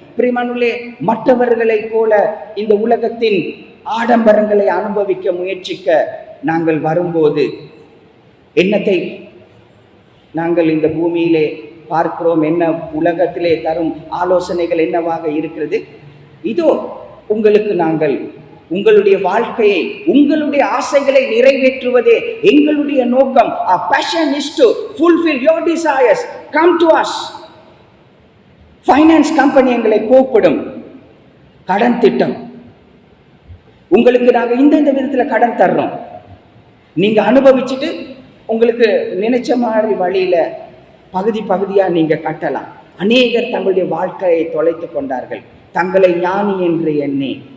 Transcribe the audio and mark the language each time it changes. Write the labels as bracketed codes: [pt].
[ta] பிரியமானவர்களே, மற்றவர்களை போல இந்த உலகத்தின் ஆடம்பரங்களை அனுபவிக்க முயற்சிக்க நாங்கள் வரும்போது என்னத்தை நாங்கள் இந்த பூமியிலே பார்க்கிறோம்? என்ன உலகத்திலே தரும் ஆலோசனைகள் என்னவாக இருக்கிறது? இதோ உங்களுக்கு நாங்கள் உங்களுடைய வாழ்க்கையை, உங்களுடைய ஆசைகளை நிறைவேற்றுவதே எங்களுடைய நோக்கம். [en] Our passion is to fulfill your desires. Come to us. [ta] Finance company எங்களை கூப்பிடும். கடன் திட்டம், உங்களுக்கு நாங்கள் இந்த விதத்தில் கடன் தர்றோம், நீங்க அனுபவிச்சுட்டு உங்களுக்கு நினைச்ச மாதிரி வழியில பகுதி பகுதியாக நீங்கள் கட்டலாம். அநேகர் தங்களுடைய வாழ்க்கையை தொலைத்து கொண்டார்கள், தங்களை ஞானி என்று எண்ணி.